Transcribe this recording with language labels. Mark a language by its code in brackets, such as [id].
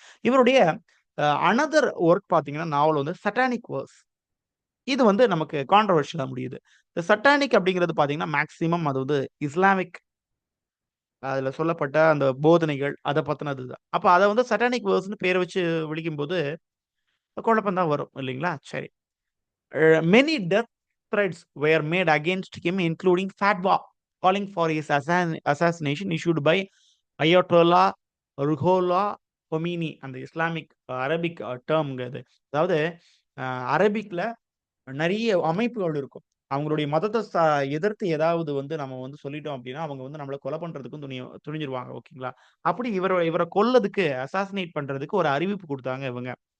[ta] இவருடைய another work பார்த்தீங்கன்னா, நாவல் வந்து சட்டானிக் வேர்ஸ். இது வந்து நமக்கு கான்ட்ரோவர்ஷியலா முடியுது. இந்த சட்டானிக் அப்படிங்கிறது பார்த்தீங்கன்னா, மேக்ஸிமம் அது வந்து இஸ்லாமிக் அதுல சொல்லப்பட்ட அந்த போதனைகள் அத பத்தினது தான். அப்ப அத வந்து சட்டானிக் வேர்ஸ்ன்னு பேர வச்சு விளிக்கும்போது, குழப்பம் தான் வரும் இல்லைங்களா? சரி. [en] Many death threats were made against him, including fatwa calling for his assassination issued by Ayatollah Ruhollah Khomeini. [ta] அந்த இஸ்லாமிக் அரபிக் டெர்ம்ங்க அது. அதாவது அ அரபிக்ல நெறைய அமைப்புகள் இருக்கும். அவங்களுடைய மதத்த எதிர்த்து ஏதாவது வந்து நம்ம வந்து சொல்லிட்டோம் அப்டின்னா, அவங்க வந்து நம்மள கொலை பண்றதுக்கும் துணிஞ்சிருவாங்க. ஓகேங்களா? அப்படி இவர கொல்றதுக்கு அசாசினேட் பண்றதுக்கு ஒரு அறிவிப்பு குடுத்தாங்க இவங்க.